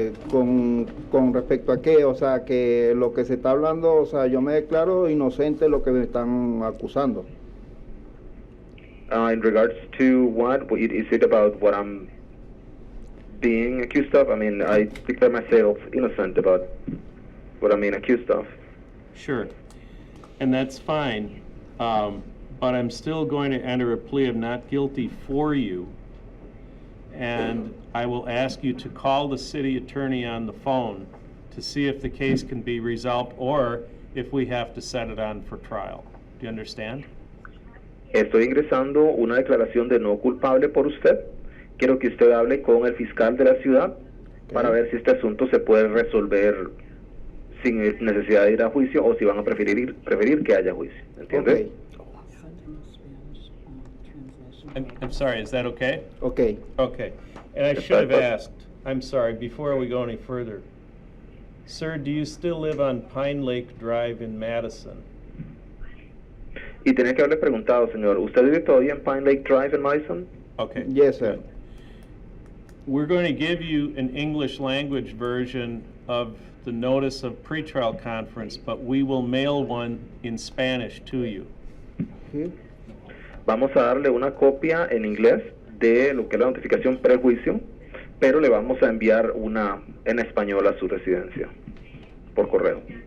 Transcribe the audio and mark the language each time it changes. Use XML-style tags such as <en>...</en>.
<es>Con respecto a qué, o sea, que lo que se está hablando, o sea, yo me declaro inocente de lo que me están acusando.</es> <en>In regards to what is it about what I'm being accused of? I mean, I declare myself innocent about what I'm being accused of. Sure. And that's fine. But I'm still going to enter a plea of not guilty for you. And I will ask you to call the city attorney on the phone to see if the case can be resolved or if we have to set it on for trial. Do you understand?</en> <es>Estoy ingresando una declaración de no culpable por usted. Quiero que usted hable con el fiscal de la ciudad para ver si este asunto se puede resolver sin necesidad de ir a juicio o si van a preferir que haya juicio. ¿Entiende?</es> <en>Send him a Spanish translation. I'm sorry, is that okay? Ok. Okay. And I Yes, should have but- asked, I'm sorry, before we go any further. Sir, do you still live on Pine Lake Drive in Madison?</en> <es>Y tenía que haberle preguntado, señor, ¿usted vive todavía en Pine Lake Drive en Madison?</es> <en>Okay. Yes, sir. good. We're going to give you an English language version of the notice of pretrial conference, but we will mail one in Spanish to you.</en> <es>Sí. Vamos a darle una copia en inglés de lo que es la notificación prejuicio, pero le vamos a enviar una en español a su residencia por correo.</es>